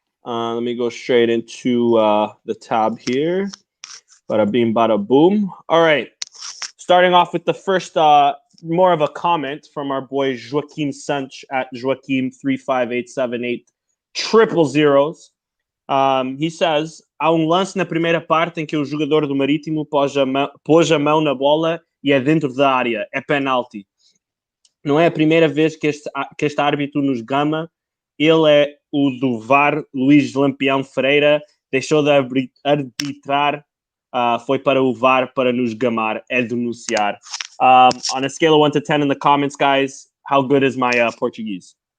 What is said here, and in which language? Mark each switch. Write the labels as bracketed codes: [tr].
[en] Let me go straight into the tab here. Bada beam, bada boom. All right. Starting off with the first, more of a comment from our boy Joaquim Sanch at Joaquim358780000. He says, [pt] há lance na primeira parte em que o jogador do Marítimo pôs a mão na bola e é dentro da área. É penalti. Não é a primeira vez que este árbitro nos gama. Ele é o do VAR, Luís Lampião Ferreira. Deixou de arbitrar, foi para o VAR para nos gamar. É denunciar. [en] On a scale of 1 to 10 in the comments, guys, how good is my Portuguese?